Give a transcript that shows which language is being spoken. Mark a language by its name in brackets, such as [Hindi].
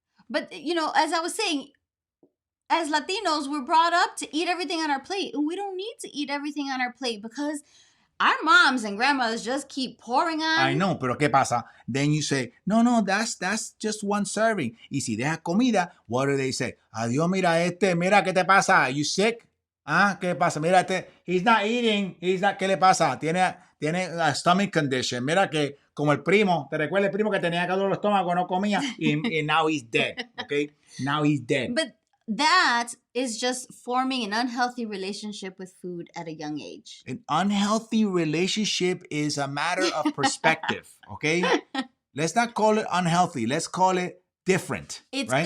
[English] But, as I was saying, as Latinos, we're brought up to eat everything on our plate. And we don't need to eat everything on our plate because our moms and grandmothers just keep pouring on. I know, [Spanish] pero ¿qué pasa? [English] Then you say, no, that's just one serving. [Spanish] Y si dejas comida, [English] what do they say? [Spanish] Adiós, mira mira, ¿qué te pasa? [English] Are you sick? Ah, [Spanish] ¿qué pasa? Mira [English] he's not eating, [Spanish] ¿qué le pasa? [English] Tiene a stomach condition. [Spanish] Mira que como el primo, ¿te recuerdas el primo que tenía calor el estómago, no comía? [English] And now he's dead, okay? Now he's dead. But that is just forming an unhealthy relationship with food at a young age. An unhealthy relationship is a matter of perspective, okay? Let's not call it unhealthy. Let's call it different. It's right?